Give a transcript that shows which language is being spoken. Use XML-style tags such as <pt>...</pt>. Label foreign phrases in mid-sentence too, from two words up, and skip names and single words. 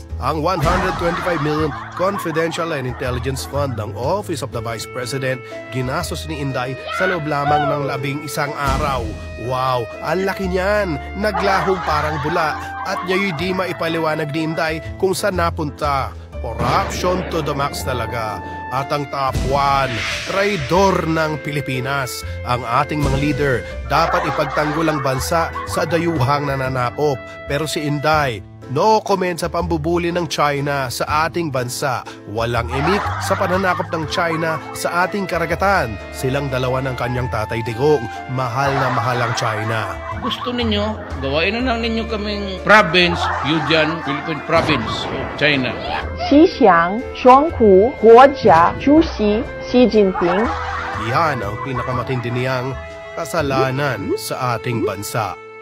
<tl>Ang 125 million Confidential and Intelligence Fund ng Office of the Vice President ginastos ni Inday sa loob lamang ng 11 araw. Wow, ang laki niyan! Naglahong parang bula at niya di maipaliwanag ni Inday kung saan napunta.</tl> <en>Corruption to the max talaga.</en> <tl>At ang top 1, traidor ng Pilipinas. Ang ating mga leader, dapat ipagtanggol ang bansa sa dayuhang nananakop. Pero si Inday,</tl> <en>no comment</en> <tl>sa pambubuli ng China sa ating bansa. Walang imik sa pananakop ng China sa ating karagatan. Silang dalawa ng kanyang tatay digong. Mahal na mahal ang China. Gusto ninyo, gawain na lang ninyo kaming province, Fujian, Philippine Province, China.</tl> <zh>吉祥双湖国家主席习近平</zh> <tl>Yan ang pinakamatindi niyang kasalanan sa ating bansa.</tl>